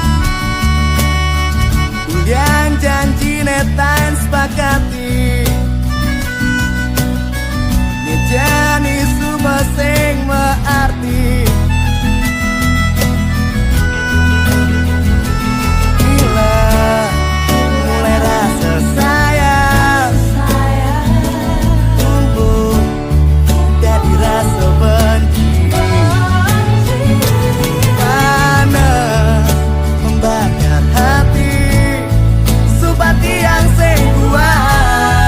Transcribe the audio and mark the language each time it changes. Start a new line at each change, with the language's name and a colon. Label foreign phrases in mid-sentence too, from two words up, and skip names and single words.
Balinese: yang janji netain sepakati, ne jani subah sing mearti.
Indonesian: Bila mulai rasa sayang tumbuh dari rasa benci, panas membakar hati seperti yang
Balinese: sing kuat.